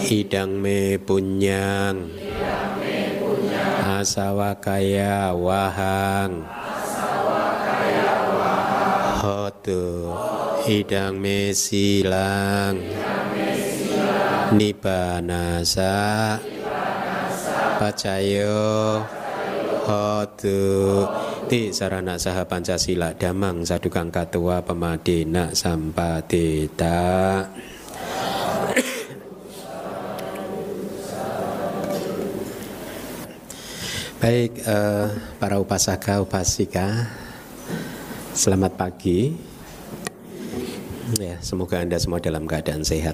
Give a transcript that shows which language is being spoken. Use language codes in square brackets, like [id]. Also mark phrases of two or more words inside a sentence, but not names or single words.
[pi] Idang me punyang asawakaya wahang hotu idang me silang nibbanasa pacayo hotu ti sarana saha pancasila damang sadukang katua pemadena sampadeta. [id] Baik, para upasaka upasika, selamat pagi. Ya, semoga Anda semua dalam keadaan sehat.